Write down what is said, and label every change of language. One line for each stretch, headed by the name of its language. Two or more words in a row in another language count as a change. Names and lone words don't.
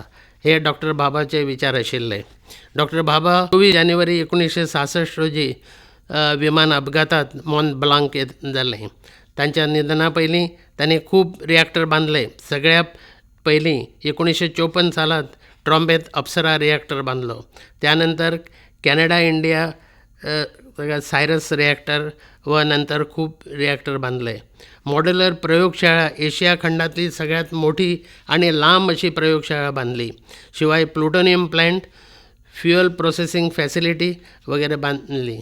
Konkani: हे डॉक्टर भाभाचे विचार आशिल्ले. डॉक्टर भाभा 24 जानेवारी 1966 रोजी विमान अपघातात मॉन ब्लांक जालें. तांच्या निधना पयलीं तांणी खूब रिॲक्टर बांदले. सगळ्या पयलीं 1954 सालात ट्रॉम्बेत अप्सरा रिॲक्टर बांदलो.
Marathi: त्यानंतर कॅनडा इंडिया सायरस रिॲक्टर व नंतर खूप रिॲक्टर बांधले. मॉड्युलर प्रयोगशाळा एशिया खंडातली सगळ्यात मोठी आणि लांब अशी प्रयोगशाळा बांधली. शिवाय
English: plutonium plant, fuel processing facility
Marathi: वगैरे बांधली.